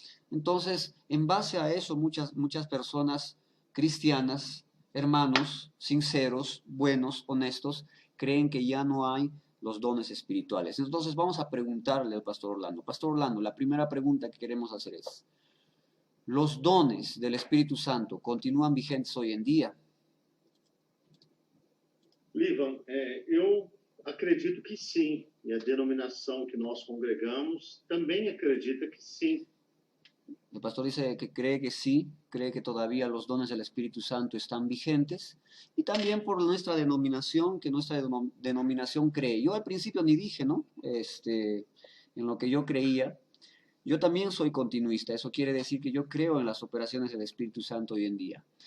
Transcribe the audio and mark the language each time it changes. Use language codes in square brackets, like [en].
[es] Entonces, en base a eso, muchas personas cristianas, hermanos, sinceros, buenos, honestos, creen que ya no hay los dones espirituales. Entonces, vamos a preguntarle al pastor Orlando. Pastor Orlando, la primera pregunta que queremos hacer es, ¿los dones del Espíritu Santo continúan vigentes hoy en día? [pt] Livan, eu acredito que sim, e a denominação que nós congregamos também acredita que sim. [es] El pastor dice que cree que sí, cree que todavía los dones del Espíritu Santo están vigentes, y también por nuestra denominación, que nuestra denominación cree. Yo al principio ni dije, ¿no? En lo que yo creía. Yo también soy continuista, eso quiere decir que yo creo en las operaciones del Espíritu Santo hoy en día.